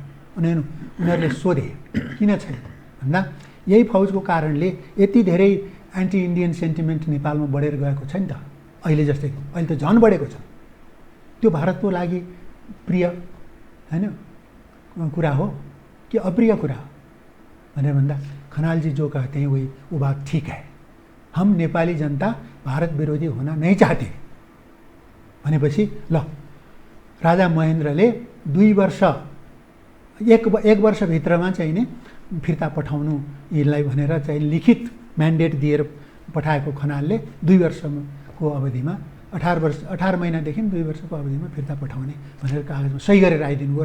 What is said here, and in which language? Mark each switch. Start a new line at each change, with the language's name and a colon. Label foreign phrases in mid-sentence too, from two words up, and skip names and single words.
Nepali: उनीहरूले सोधे किन छैन भन्दा यही फौजको कारणले यति धेरै
English: anti Indian sentiment
Nepali: नेपालमा बढेर गएको छ नि त। अहिले जस्तै अहिले त झन् बढेको छ। त्यो भारतको लागि प्रिय होइन कुरा हो कि अप्रिय कुरा हो भनेर भन्दा
Hindi: खनालजी जो कहते हैं वही वो बात ठीक है, हम नेपाली जनता भारत विरोधी होना नहीं चाहते
Nepali: भनेपछि ल राजा महेन्द्रले 2 वर्ष एक वर्षभित्रमा चाहिँ नि फिर्ता पठाउनु यिनलाई भनेर चाहिँ लिखित म्यान्डेट दिएर पठाएको खनालले 2 वर्षको अवधिमा 18 महिनादेखि 2 वर्षको अवधिमा फिर्ता पठाउने भनेर कागजमा सही गरेर आइदिनु भयो।